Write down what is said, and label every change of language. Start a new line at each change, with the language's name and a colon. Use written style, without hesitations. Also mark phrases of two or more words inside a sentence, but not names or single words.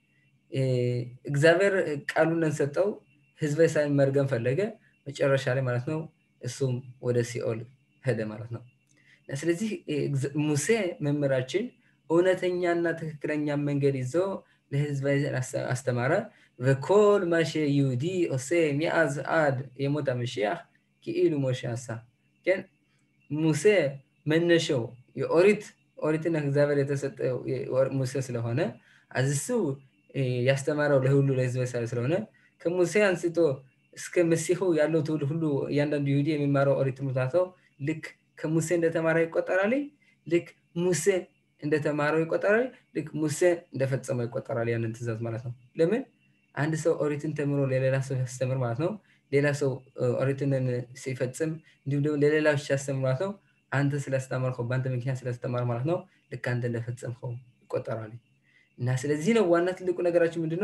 Amharic: እግዚአብሔር ቃሉን ሰጠው፣ ህዝበ እስራኤል መርገም ፈለገ፣ መጨረሻ ላይ ማለት ነው እሱም ወደ ሲኦል ሄደ ማለት ነው። ስለዚህ ሙሴ መምህራችን እውነተኛና ትክክለኛ መንገድ ይዞ ለህዝበ እስራኤል አስተማረ።
Hebrew: וכל מה שיהודי עושה מאז עד ימות המשיח כאילו משה עשה. כן?
Amharic: ሙሴ መነሻው ኦሪትን እግዚአብሔር የተሰጠው ሙሴ ስለሆነ አዝሱ ያስተማረው ለሁሉ ለህዝበ እስራኤል ስለሆነ ከሙሴ አንስቶ እስከ መሲሁ ያለው ትውልድ ሁሉ እያንዳንዱ ይሁዲ የሚማረው ኦሪት ሙታተው ልክ ከሙሴ እንደተማረ ይቆጠራል፣ ልክ ሙሴ እንደተማረው ይቆጠራል፣ ልክ ሙሴ እንደፈጸመው ይቆጠራል። ያንን ትእዛዝ ማለት ነው። ለምን አንድ ሰው ኦሪትን ተምሮ ለሌላ ሰው ያስተምር ማለት ነው፣ ሌላ ሰው ኦሪትን ሲፈጽም እንዲሁም ደግሞ ለሌላው ሲያስተምር ማለት ነው አንተ ስላስተማርከው በአንተ ምክንያት ስላስተማር ማለት ነው ልክ አንተ እንደፈጸምከው ይቆጠራል። እና ስለዚህ ነው ዋና ትልቁ ነገራችን ምንድነው?